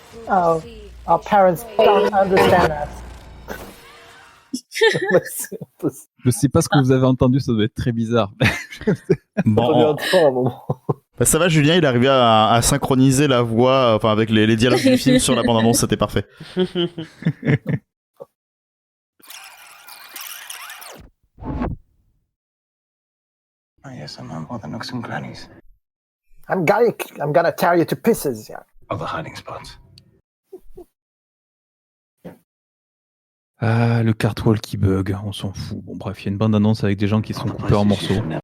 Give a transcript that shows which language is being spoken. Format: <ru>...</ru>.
<en>Oh, our parents don't understand us.</en> <fr>Je sais pas ce que vous avez entendu, ça doit être très bizarre. Bon, bah ça va, Julien, il est arrivé à synchroniser la voix, enfin avec les dialogues du film sur la bande-annonce, c'était parfait.</fr> <en>Oh yes, I'm on all the nooks and crannies. I'm gonna tear you to pieces. Yeah. Of the hiding spots.</en> <fr>Ah, le cartwall qui bug, on s'en fout. Bon bref, il y a une bande-annonce avec des gens qui sont coupés en morceaux.</fr>